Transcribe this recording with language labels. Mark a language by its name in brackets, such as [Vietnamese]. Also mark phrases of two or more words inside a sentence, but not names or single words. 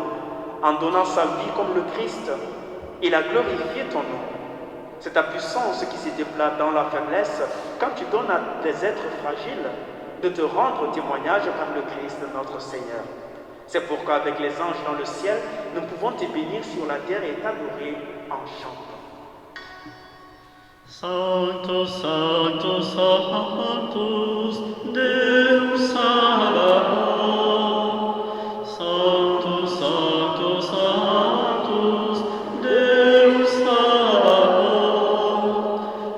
[French] En donnant sa vie comme le Christ, il a glorifié ton nom. C'est ta puissance qui se déploie dans la faiblesse quand tu donnes à des êtres fragiles de te rendre témoignage par le Christ notre Seigneur. C'est pourquoi avec les anges dans le ciel, nous pouvons te bénir sur la terre et t'adorer en chantant. [Latin] Sanctus, Sanctus, Sanctus, Deus Sabaoth. Sanctus, Sanctus, Sanctus, Deus Sabaoth.